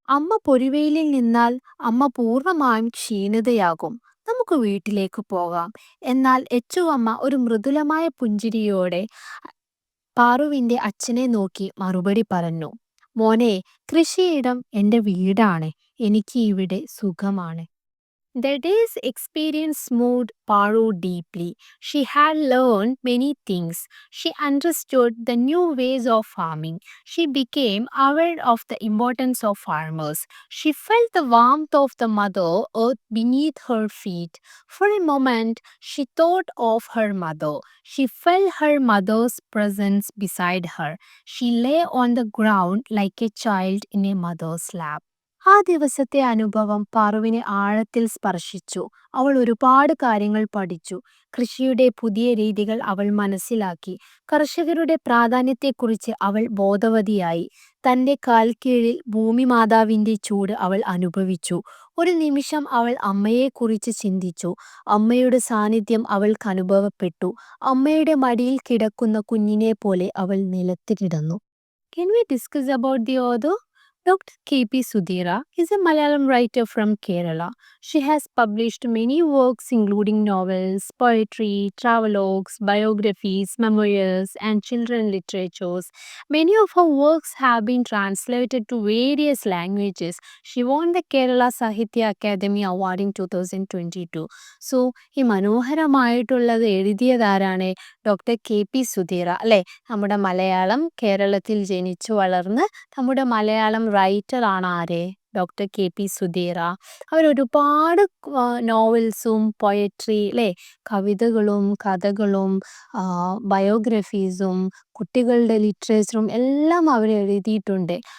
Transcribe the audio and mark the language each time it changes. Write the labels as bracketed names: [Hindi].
[Malayalam] അമ്മ പൊരിവെയിലിൽ നിന്നാൽ അമ്മ പൂർണ്ണമായും ക്ഷീണിതയാകും. നമുക്ക് വീട്ടിലേക്ക് പോകാം. എന്നാൽ എച്ചുവമ്മ ഒരു മൃദുലമായ പുഞ്ചിരിയോടെ പാറുവിന്റെ അച്ഛനെ നോക്കി മറുപടി പറഞ്ഞു, മോനെ, കൃഷിയിടം എൻ്റെ വീടാണ്. എനിക്ക് ഇവിടെ സുഖമാണ്. [English] The day's experience moved Paru deeply. She had learned many things. She understood the new ways of farming. She became aware of the importance of farmers. She felt the warmth of the mother earth beneath her feet. For a moment, she thought of her mother. She felt her mother's presence beside her. She lay on the ground like a child in a mother's lap. [Malayalam] ആ ദിവസത്തെ അനുഭവം പാറുവിനെ ആഴത്തിൽ സ്പർശിച്ചു. അവൾ ഒരുപാട് കാര്യങ്ങൾ പഠിച്ചു. കൃഷിയുടെ പുതിയ രീതികൾ അവൾ മനസ്സിലാക്കി. കർഷകരുടെ പ്രാധാന്യത്തെക്കുറിച്ച് അവൾ ബോധവതിയായി. തൻ്റെ കാൽക്കീഴിൽ ഭൂമിമാതാവിൻ്റെ ചൂട് അവൾ അനുഭവിച്ചു. ഒരു നിമിഷം അവൾ അമ്മയെക്കുറിച്ച് ചിന്തിച്ചു. അമ്മയുടെ സാന്നിധ്യം അവൾക്ക് അനുഭവപ്പെട്ടു. അമ്മയുടെ മടിയിൽ കിടക്കുന്ന കുഞ്ഞിനെ പോലെ അവൾ നിലത്ത് കിടന്നു. [English] Can we discuss about the author? Dr. K.P. Sudhira is a Malayalam writer from Kerala. She has published many works including novels, poetry, travelogues, biographies, memoirs, and children literatures. Many of her works have been translated to various languages. She won the Kerala Sahitya Academy Award in 2022. [Malayalam] So, ഈ മനോഹരമായിട്ടുള്ളത് എഴുതിയതാരാണ്? Doctor K P സുധീറ അല്ലേ? നമ്മുടെ മലയാളം കേരളത്തിൽ ജനിച്ചു വളർന്ന് നമ്മുടെ മലയാളം റൈറ്ററാണ് ആര്? Doctor K P സുധീറ. അവരൊരുപാട് നോവൽസും poetry അല്ലേ, കവിതകളും കഥകളും ബയോഗ്രഫീസും കുട്ടികളുടെ ലിറ്ററേച്ചറും എല്ലാം അവർ എഴുതിയിട്ടുണ്ട്.